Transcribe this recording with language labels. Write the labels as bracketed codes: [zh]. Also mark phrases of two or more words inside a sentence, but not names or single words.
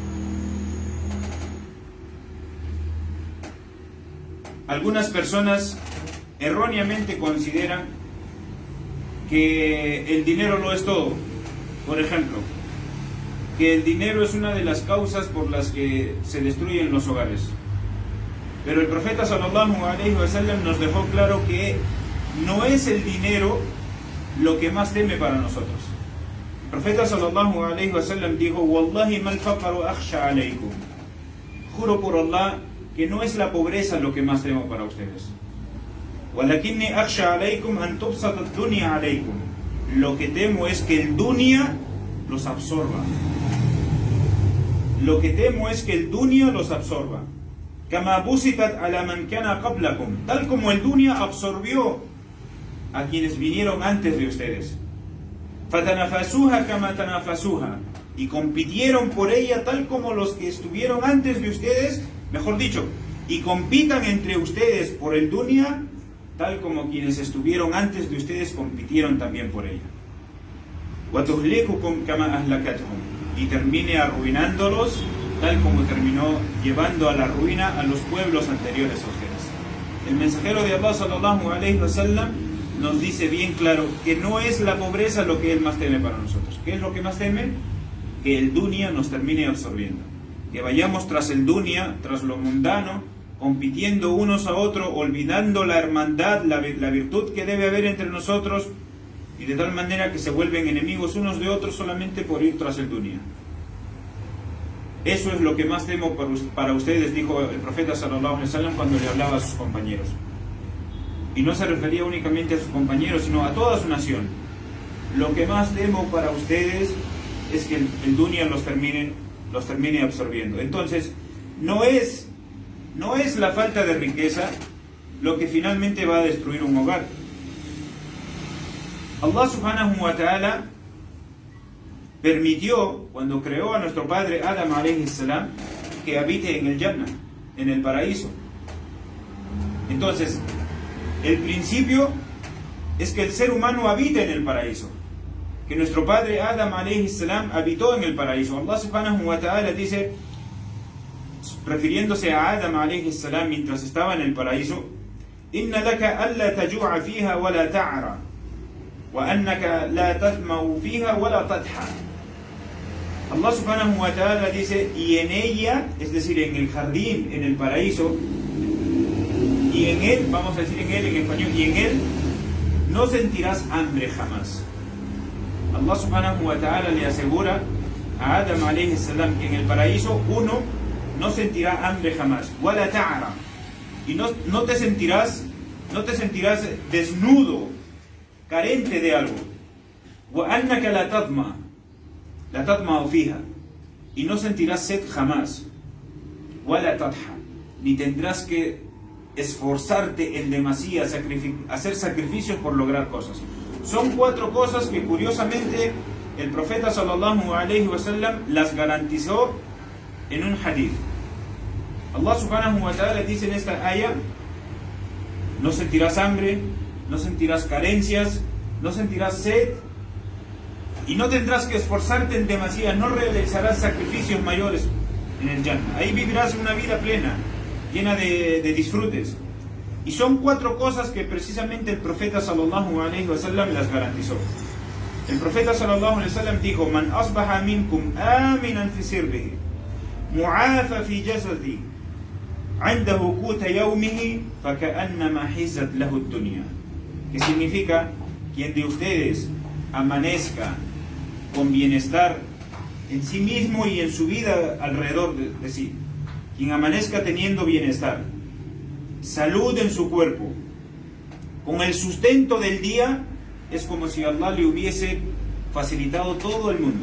[es] Algunas personas erróneamente consideran que el dinero lo es todo. Por ejemplo, que el dinero es una de las causas por las que se destruyen los hogares. Pero el profeta [ar] صلى الله عليه وسلم [es] nos dejó claro que no es el dinero lo que más teme para nosotros. El profeta [ar] صلى الله عليه وسلم dijo: والله ما الفقر أخشى عليكم. [es] Juro por Allah que no es la pobreza lo que más temo para ustedes. [ar] ولكني أخشى عليكم أن تبسط الدنيا عليكم. [es] Lo que temo es que el dunya los absorba. Lo que temo es que el dunya los absorba. [ar] كما بسطت على من كان قبلكم. [es] Tal como el dunya absorbió a quienes vinieron antes de ustedes. [ar] فتنافسوها كما تنافسوها. [es] Y compitieron por ella tal como los que estuvieron antes de ustedes, mejor dicho, y compitan entre ustedes por el dunya, tal como quienes estuvieron antes de ustedes compitieron también por ella. [ar] وتهلككم كما أهلكتهم. [es] Y termine arruinándolos, tal como terminó llevando a la ruina a los pueblos anteriores a ustedes. El mensajero de Allah [ar] صلى الله عليه وسلم [es] nos dice bien claro que no es la pobreza lo que él más teme para nosotros. ¿Qué es lo que más teme? Que el dunya nos termine absorbiendo. Que vayamos tras el dunya, tras lo mundano, compitiendo unos a otros, olvidando la hermandad, la virtud que debe haber entre nosotros, y de tal manera que se vuelven enemigos unos de otros solamente por ir tras el dunya. Eso es lo que más temo para ustedes, dijo el profeta [ar] صلى الله عليه وسلم [es] cuando le hablaba a sus compañeros. Y no se refería únicamente a sus compañeros, sino a toda su nación. Lo que más temo para ustedes es que el dunya los termine absorbiendo. Entonces, no es la falta de riqueza lo que finalmente va a destruir un hogar. [ar] الله سبحانه وتعالى [es] permitió, cuando creó a nuestro padre Adam [ar] عليه السلام, [es] que habite en el Jannah, en el paraíso. Entonces, el principio es que el ser humano habite en el paraíso, que nuestro padre Adam [ar] عليه السلام [es] habitó en el paraíso. [ar] الله سبحانه وتعالى [es] dice, refiriéndose a Adam [ar] عليه السلام [es] mientras estaba en el paraíso: [ar] إن لك ألا تجوع فيها ولا تعرى وأنك لا تظمأ فيها ولا تضحى. الله سبحانه وتعالى [es] dice, y en ella, es decir, en el jardín, en el paraíso, y en él, vamos a decir en él en español, y en él no sentirás hambre jamás. [ar] الله سبحانه وتعالى [es] le asegura a Adam [ar] عليه السلام [es] que en el paraíso uno no sentirá hambre jamás. [ar] ولا تعرى. [es] Y no te sentirás desnudo, carente de algo. [ar] وأنك لا تظمأ فيها. [es] Y no sentirás sed jamás. [ar] ولا تضحى. [es] Ni tendrás que esforzarte en demasía, hacer sacrificios por lograr cosas. Son 4 cosas que curiosamente el profeta [ar] صلى الله عليه وسلم [es] las garantizó en un hadith. [ar] الله سبحانه وتعالى [es] dice en esta ayah: no sentirás hambre, no sentirás carencias, no sentirás sed, y no tendrás que esforzarte en demasía, no realizarás sacrificios mayores en el Jannah. Ahí vivirás una vida plena, llena de disfrutes. Y son 4 cosas que precisamente el profeta [ar] صلى الله عليه وسلم [es] las garantizó. El profeta [ar] صلى الله عليه وسلم dijo: من أصبح منكم آمنا في سربه معافى في جسده عنده قوت يومه فكأنما حيزت له الدنيا. [es] Que significa: quien de ustedes amanezca con bienestar en sí mismo y en su vida alrededor de sí, quien amanezca teniendo bienestar, salud en su cuerpo, con el sustento del día, es como si Allah le hubiese facilitado todo el mundo.